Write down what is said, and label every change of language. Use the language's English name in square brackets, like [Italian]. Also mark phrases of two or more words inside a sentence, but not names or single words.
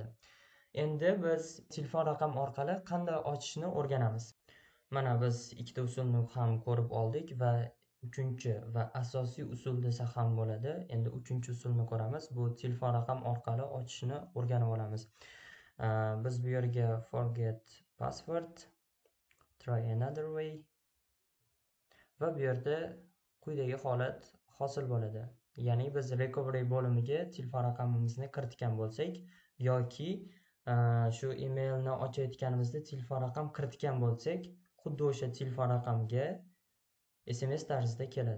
[Uzbek] Endi biz telefon raqam orqali qanday ochishni o'rganamiz. Mana biz ikkita usulni ham ko'rib oldik va uchinchi va asosiy usul desa ham bo'ladi. Endi uchinchi usulni ko'ramiz. Bu telefon raqam orqali ochishni o'rganib olamiz. Biz bu yerga [English] forget password, try another way [Uzbek] va bu yerda quyidagi holat hosil bo'ladi. Ya'ni biz recovery bo'limiga telefon raqamimizni kiritgan bo'lsak yoki shu emailni ochayotganimizda telefon raqam kiritgan bo'lsak, xuddi o'sha telefon raqamga SMS tarzida keladi.